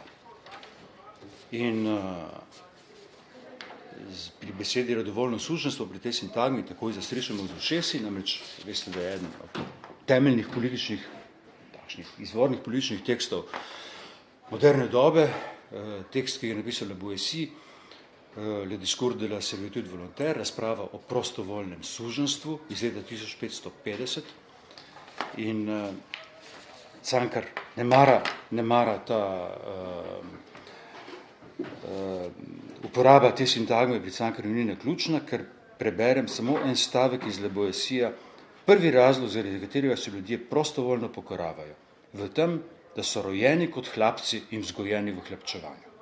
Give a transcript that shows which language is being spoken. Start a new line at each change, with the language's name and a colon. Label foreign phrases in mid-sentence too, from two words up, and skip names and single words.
Slovenian: In pri besedi radovoljno suženstvo, pri tej sintagmi, takoj zastrišemo z ušesi, namreč veste, da je eden od temeljnih političnih, takšnih izvornih političnih tekstov moderne dobe, tekst, ki je napisal Le Boétie, Le discours de la servitude volontaire, razprava o prostovoljnem suženstvu iz leta 1550. In Cankar ne mara ta uporaba te sintagme pri Cankarju ni naključna, ker preberem samo en stavek iz Le Boétija, prvi razlog, zaradi katerega se ljudje prostovoljno pokoravajo, v tem, da so rojeni kot hlapci in vzgojeni v hlapčevanju.